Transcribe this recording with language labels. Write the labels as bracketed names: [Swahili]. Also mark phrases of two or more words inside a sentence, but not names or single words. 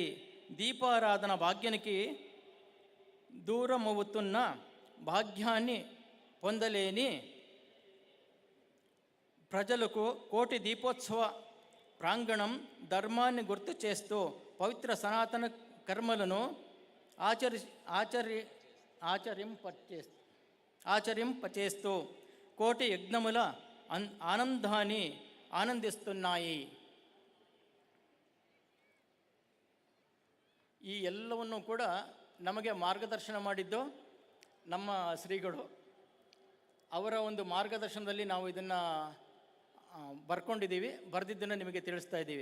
[Telugu] దీపారాధన భాగ్యానికి దూరమవుతున్న భాగ్యాన్ని పొందలేని ప్రజలకు కోటి దీపోత్సవ ప్రాంగణం ధర్మాన్ని గుర్తు చేస్తూ పవిత్ర సనాతన కర్మలను ఆచరింపచేస్తూ కోటి యజ్ఞముల ఆనందాన్ని ಆನಂದಿಸುತ್ತಾಯಿ. [Kannada] ಈ ಎಲ್ಲವನ್ನು ಕೂಡ ನಮಗೆ ಮಾರ್ಗದರ್ಶನ ಮಾಡಿದ್ದು ನಮ್ಮ ಶ್ರೀಗಳು. ಅವರ ಒಂದು ಮಾರ್ಗದರ್ಶನದಲ್ಲಿ ನಾವು ಇದನ್ನು ಬರ್ಕೊಂಡಿದ್ದೀವಿ, ಬರೆದಿದ್ದನ್ನು ನಿಮಗೆ ತಿಳಿಸ್ತಾ ಇದ್ದೀವಿ.